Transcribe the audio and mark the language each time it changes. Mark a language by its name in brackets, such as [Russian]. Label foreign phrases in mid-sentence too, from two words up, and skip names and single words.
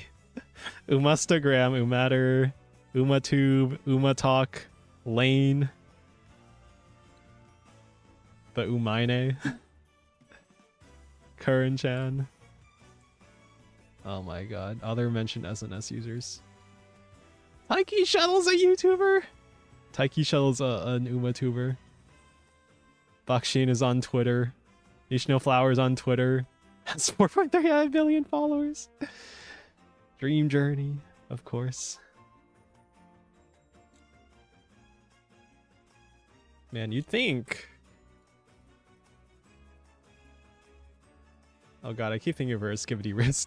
[English] Umastagram, Umatter, Umatube, Umatalk, Lane. The Umaine. Curran-chan. Oh my god. Other mentioned SNS users. Taiki Shuttle's a YouTuber? Taiki Shuttle's an UmaTuber. Bakshin is on Twitter. Nishino Flowers on Twitter. Has 4.35 billion followers. Dream Journey, of course. Man, you'd think. Oh god, I keep thinking of her as Skibidi Wrist.